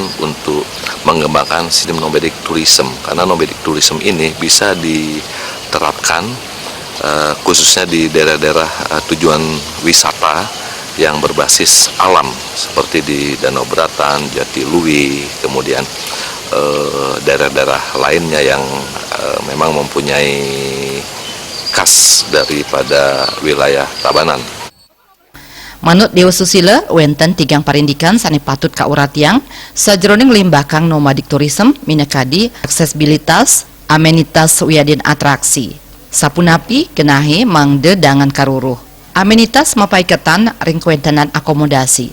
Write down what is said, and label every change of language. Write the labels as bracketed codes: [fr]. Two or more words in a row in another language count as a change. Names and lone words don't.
[id] untuk mengembangkan sistem [en] nomadic tourism, [id] karena [en] nomadic tourism [id] ini bisa diterapkan khususnya di daerah-daerah tujuan wisata yang berbasis alam seperti di Danau Beratan, Jatiluwih, kemudian daerah-daerah lainnya yang memang mempunyai khas daripada wilayah Tabanan. [ban] Manut Dewa Susila, wenten tigang parindikan sani patut kauratiang sajroning limbakang [en] nomadic tourism [ban] minakadi aksesibilitas, amenitas wiadin atraksi. Sapunapi genahe mangde dangan karuruh. Amenitas mapaiketan ring kuentenan akomodasi.